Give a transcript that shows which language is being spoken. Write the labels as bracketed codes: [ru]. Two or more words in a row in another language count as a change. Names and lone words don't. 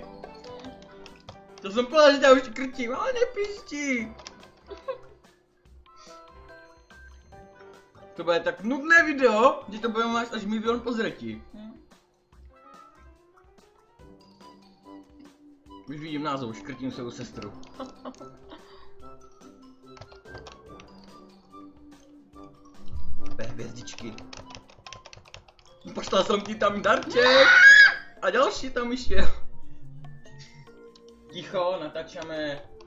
[sk] To som povedal, že ťa už krtím, ale nepišti! To bude tak nudné video, že to budeme mať až 1 000 000 pozretí. Už vidím názov, [cs] škrtím svou sestru. Hvězdičky. Poslal jsem ti tam darček. [sk] A další tam išel. Ticho, natáčame.